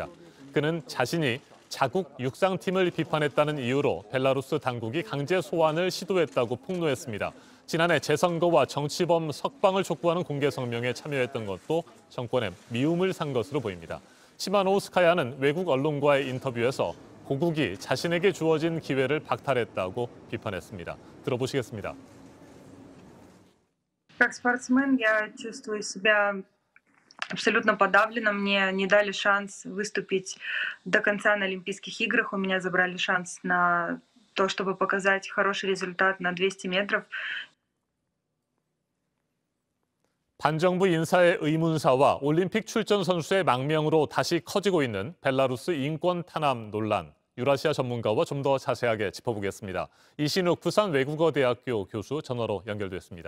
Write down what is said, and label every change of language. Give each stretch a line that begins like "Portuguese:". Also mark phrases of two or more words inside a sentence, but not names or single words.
Korean: 그는 자신이 자국 육상팀을 비판했다는 이유로 벨라루스 당국이 강제 소환을 시도했다고 폭로했습니다. 지난해 재선거와 정치범 석방을 촉구하는 공개 성명에 참여했던 것도 정권에 미움을 산 것으로 보입니다. 치마노우스카야는 외국 언론과의 인터뷰에서 고국이 자신에게 주어진 기회를 박탈했다고 비판했습니다. 들어보시겠습니다.
Russian: Как спортсмен я чувствую себя абсолютно подавленно. Мне не дали шанс выступить до конца на Олимпийских играх. У меня забрали шанс на то, чтобы показать хороший результат на 200 метров.
Korean: 반정부 인사의 의문사와 올림픽 출전 선수의 망명으로 다시 커지고 있는 벨라루스 인권 탄압 논란. 유라시아 전문가와 좀 더 자세하게 짚어보겠습니다. 이신욱 부산외국어대학교 교수 전화로 연결됐습니다.